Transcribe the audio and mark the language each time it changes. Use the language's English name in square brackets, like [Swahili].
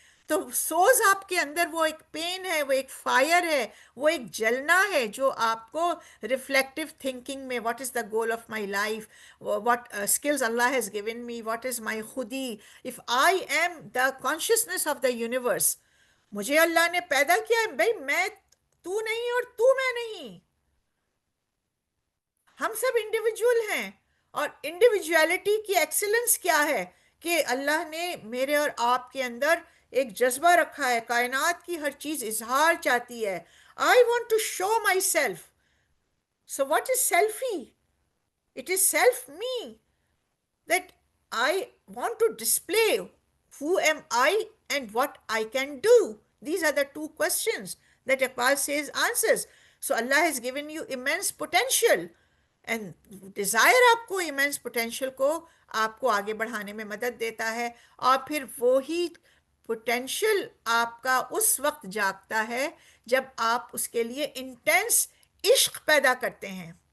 [Urdu] تو سوز آپ کے اندر وہ ایک پین ہے, وہ ایک فائر ہے, وہ ایک جلنا ہے, جو آپ کو ریفلیکٹیو تھنکنگ میں, [English] what is the goal of my life, what skills Allah has given me, what is my خودی, if I am the consciousness of the universe, [Urdu] مجھے اللہ نے پیدا کیا ہے بھائی, میں تو نہیں اور تو میں نہیں, ہم سب انڈیویجول ہیں. اور انڈیویجویلٹی کی ایکسلنس کیا ہے کہ اللہ نے میرے اور آپ کے اندر ایک جذبہ رکھا ہے, کائنات کی ہر چیز اظہار چاہتی ہے. [English] I want to show myself. So what is selfie? [Urdu] It is self me, [English] that I want to display who am I and what I can do. These are the two questions that Iqbal says answers. So Allah has given you immense potential, and desire [Urdu] آپ کو immense potential کو آپ کو آگے بڑھانے میں مدد دیتا ہے, اور پھر وہی potential آپ کا اس وقت جاگتا ہے جب آپ اس کے لیے انٹینس عشق پیدا کرتے ہیں.